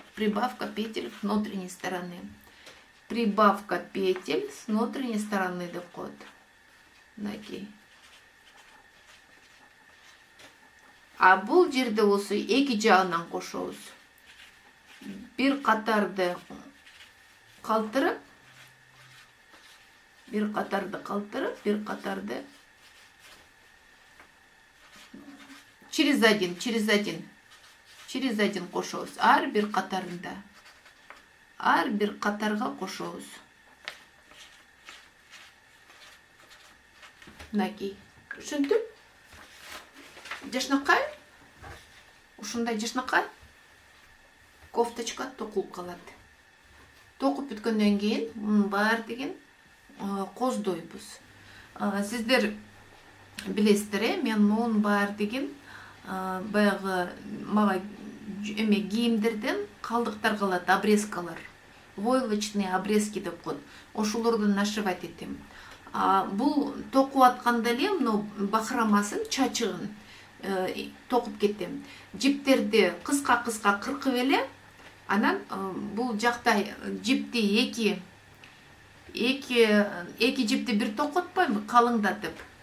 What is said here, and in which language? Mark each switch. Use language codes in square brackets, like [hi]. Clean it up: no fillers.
[ru] Прибавка петель с внутренней стороны. Прибавка петель с внутренней стороны [ky] деп коет. Мынакей. А бул жерде болсо эки жагынан кошобуз. Бир катарды калтырып, бир катарды [ru] через один [ky] кошобуз. Ар бир катарында. Ар бир катарга кошобуз. Мынакей. Түшүндүм? Жашнакай? Ушундай жашнакай кофточка токулуп калат. Токуп бүткөндөн кийин мунун баардыгын коздойбуз. Сиздер билесиздер, мен мунун баардыгын баягы мага кийимдерден калдыктар калат, обрезкалар. [ru] Войлочные обрезки [ky] деп коет. Ошолордон нашивать этем. Бул токуп атканда эле мына бахромасын, чачыгын токуп кетем. Жиптерди кыска кыркып эле, анан бул жакта жипти эки жипти бир токотпойму, калыңдатып.